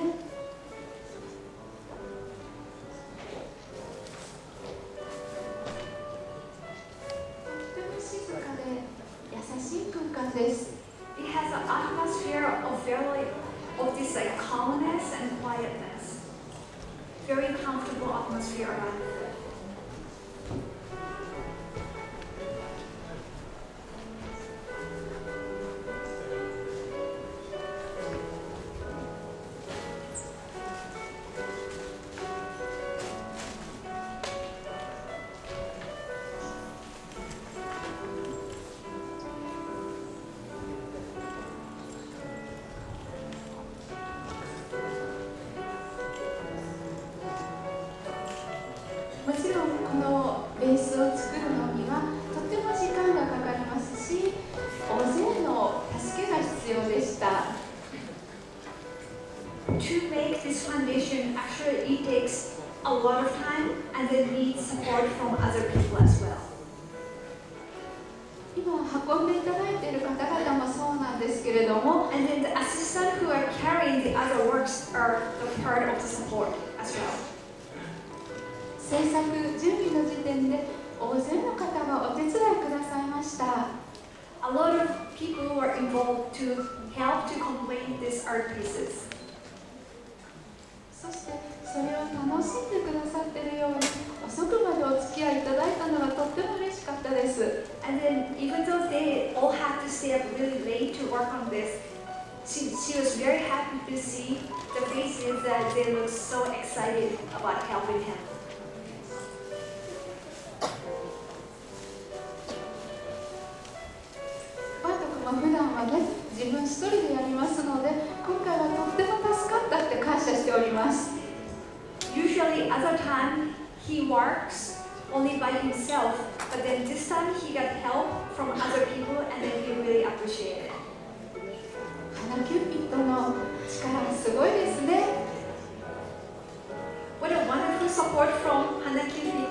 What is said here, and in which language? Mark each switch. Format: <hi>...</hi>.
<ja>とても静かで優しい空間です。</ja> <en>It has an atmosphere of this like calmness and quietness. Very comfortable atmosphere around it.</en> <ja>もちろんこのベースを作るのにはとても時間がかかりますし、大勢の助けが必要でした。</ja> <en>To make this foundation, actually it takes a lot of time and then needs support from other people as well.</en> <ja>今運んでいただいている方々もそうなんですけれども、</ja> <en>And then the assistants who are carrying the other works are the part of the support as well.</en> <ja>制作準備の時点で大勢の方がお手伝いくださいました。</ja> <en>A lot of people were involved to help to complete these art pieces.</en> <ja>そしてそれを楽しんでくださっているように遅くまでお付き合いいただいたのがとっても嬉しかったです。</ja> <en>And then even though they all had to stay up really late to work on this, she was very happy to see the faces that they looked so excited about helping him.</en> <ja>普段はね、自分一人でやりますので、今回はとっても助かったって感謝しております。</ja> <en>Usually, other time he works only by himself, but then this time he got help from other people, and then he really appreciated it.</en> <ja>花キューピッドの力すごいですね。</ja> <en>What a wonderful support from Hana Cupid.</en>